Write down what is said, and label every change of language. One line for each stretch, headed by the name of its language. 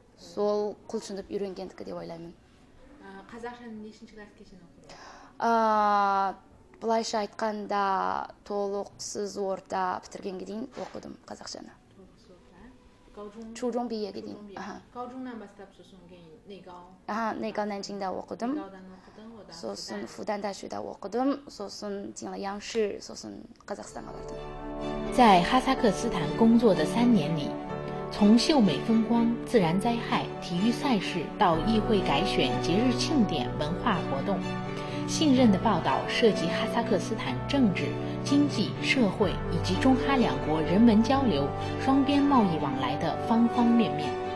Kazakh: Сол құлшынып үйренгендікі деп ойлаймын. Қазақшаны нешінші классқа шейін оқыдың? Былайша айтқанда толықсыз орта бітіргенге дейін оқыдым қазақшаны.
Chinese: 初中毕业给定。
Kazakh: 高中нан бастап сосын кейін内高. 内高南京да оқыдым. сосын复旦大学да оқыдым. сосын
Chinese: 进了央视,
Kazakh: сосын қазақстанға бардым.
Chinese: 在哈萨克斯坦工作的3年里，从秀美风光、自然灾害、体育赛事到议会改选、节日庆典、文化活动，信任的报道涉及哈萨克斯坦政治、经济、社会以及中哈两国人文交流、双边贸易往来的方方面面。